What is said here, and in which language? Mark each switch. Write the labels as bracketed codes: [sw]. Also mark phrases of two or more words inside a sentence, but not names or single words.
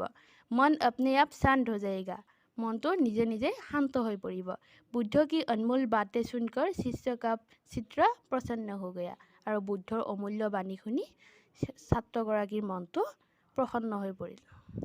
[hi] मन अपने आप शांत हो जाएगा, [as] মনটো নিজে নিজে শান্ত হৈ পৰিব। [hi] बुद्ध की अनमोल बातें सुनकर शिष्य का चित्र प्रसन्न हो गया, [as] আৰু বুদ্ধৰ অমূল্য বাণী শুনি ছাত্ৰগৰাকীৰ মনটো প্ৰসন্ন হৈ পৰিল।